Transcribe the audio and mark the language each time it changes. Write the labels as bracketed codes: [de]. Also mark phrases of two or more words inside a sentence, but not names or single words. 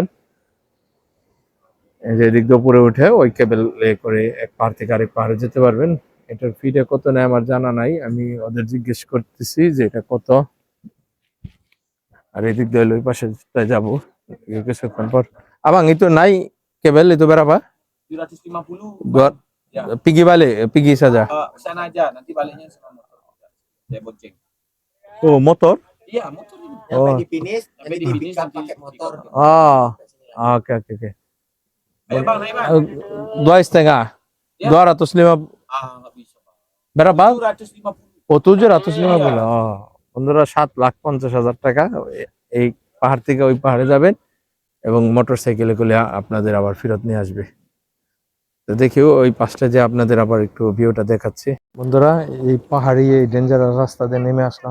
[bn] এই যে এদিক দিয়ে উপরে উঠে ওই কেবল করে এক পাহাড় থেকে আরেক পাহাড়ে যেতে পারবেন। এটার ফিটা কত নেয় আমার জানা নাই, আমি ওদের জিজ্ঞেস করতেছি যে এটা কত। আর এদিক দিয়ে ওই পাশে যাবো কিছুক্ষণ পর। [id] abang itu naik kabel itu berapa? 750 Buat ya. pergi balik, pergi saja. Sana aja, nanti baliknya sama motor. Saya bonceng. Oh, motor? Iya, motor ini. Oh. Sampai di finish nanti pakai motor. Ah, oke oke oke. Ayo bang, naik bang. 2,5. Ya. 250. Nggak bisa bang. Berapa? 750. [bn] ও 750। বন্ধুরা, 7,50,000 টাকা এই পাহাড় থেকে ওই পাহাড়ে যাবেন এবং মোটর সাইকেলে করে আপনাদের আবার ফেরত নিয়ে আসবে। তো দেখিও ওই পাশটা যে আপনাদের আবার একটু ভিউটা দেখাচ্ছি। বন্ধুরা, এই পাহাড়ি এই ডেঞ্জারাস রাস্তা দিয়ে নেমে আসলাম।